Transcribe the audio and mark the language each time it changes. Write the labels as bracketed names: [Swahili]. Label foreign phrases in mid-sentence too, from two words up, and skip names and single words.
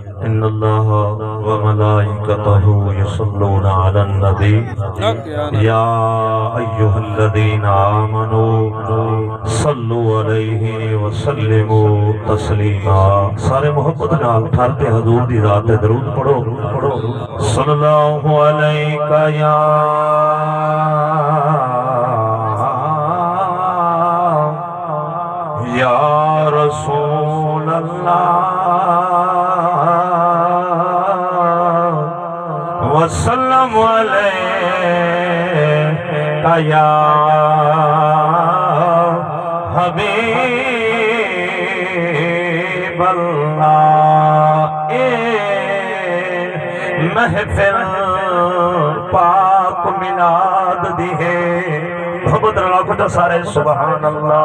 [Arabic] إن الله وملائكته يصلون على النبي يا أيها الذين آمنوا صلوا عليه وسلموا تسليما. [Punjabi] سارے محبت نال ٹھہرتے حضور دی رات تے درود پڑھو [Arabic] صلى الله عليك يا رسول الله وسلم عليك يا حبيب الله. [Punjabi] اے محفل پاک میلاد دی ہے محبت رکھو تو سارے [Arabic] سبحان الله.